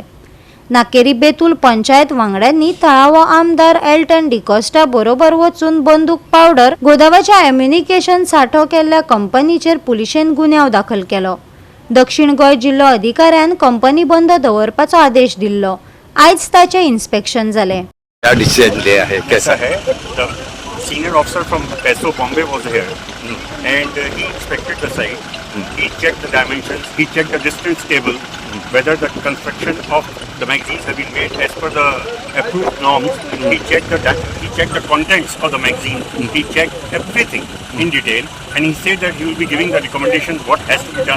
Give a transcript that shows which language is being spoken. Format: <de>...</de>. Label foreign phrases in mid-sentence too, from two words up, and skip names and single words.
<kok>नाकेरी बेतूल पंचायत वांगड्यांनी थळावो आमदार एल्टन डिकोस्टा बरोबर वचून बंदूक पावडर गोदावाच्या एम्युनिकेशन सांठो केल्ल्या कंपनीचेर पुलिशेन गुन्यांव दाखल केलो. दक्षिण गोंय जिल्लो अधिकाऱ्यान कंपनी बंद दवरपाचो आदेश दिल्लो. आयज ताचें इन्स्पेक्शन जालें.</kok> <hi>क्या डिसीजन लिया है कैसा</hi> <en>है the senior officer from PESO Bombay was here and he inspected the site. He checked the dimensions, he checked the distance table, whether the construction of the magazines have been made as per the approved norms. He checked the contents of the magazine. He checked everything in detail and he said that he will be giving the recommendations what has to be done.</en>